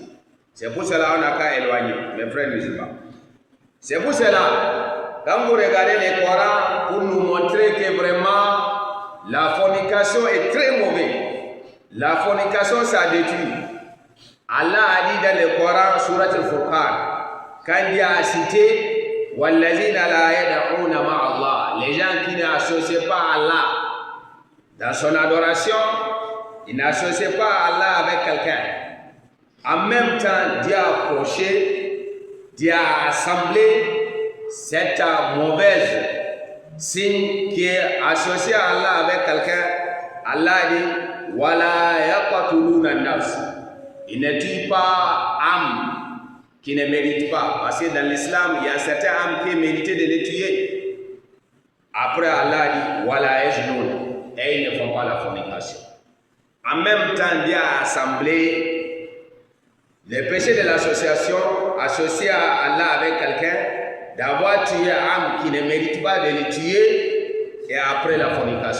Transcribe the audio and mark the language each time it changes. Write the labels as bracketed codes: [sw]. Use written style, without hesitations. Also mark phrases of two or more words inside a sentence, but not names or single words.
[fr] C'est pour cela qu'on n'a qu'à éloigner, mes frères musulmans. C'est pour cela, quand vous regardez les Corans, pour nous montrer que vraiment, la fornication est très mauvaise. La fornication, ça détruit. Allah a dit dans le Coran, Surat al-Furqan, quand il a cité, [ar] والذين لا يدعون مع الله, [fr] les gens qui n'associent pas Allah dans son adoration, ils n'associent pas Allah avec quelqu'un. En même temps, Dieu a approché, Dieu a assemblé cette mauvaise signe qui est associé à Allah avec quelqu'un. Allah dit [ar] ولا يقتلون النفس. [fr] Il ne tue pas âme qui ne mérite pas. Parce que dans l'islam, il y a certaines âmes qui méritent de les tuer. Après, Allah dit [ar] ولا يزنون. [fr] Et ils ne font pas la fornication. En même temps, Dieu a assemblé les péchés de l'association associés à Allah avec tuer un âme qui ne mérite pas de le tuer et après la fornication.